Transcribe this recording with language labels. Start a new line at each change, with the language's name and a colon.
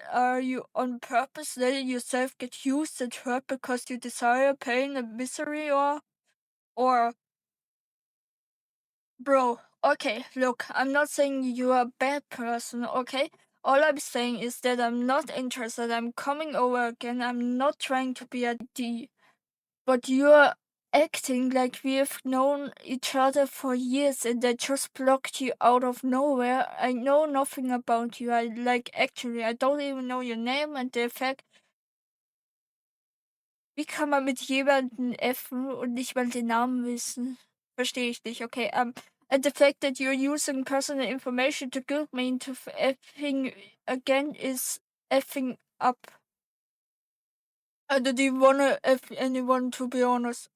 English: Are you on purpose letting yourself get used and hurt because you desire pain and misery or bro, okay, look, I'm not saying you're a bad person, okay? All I'm saying is that I'm not interested. I'm coming over again. I'm not trying to be a D. But you're acting like we've known each other for years and I just blocked you out of nowhere. I know nothing about you. Actually, I don't even know your name and the fact,
German: wie kann man mit jemandem effen und nicht mal den Namen wissen? Verstehe ich nicht, okay.
English: And the fact that you're using personal information to guilt me into effing again is effing up. I don't even wanna F anyone, to be honest.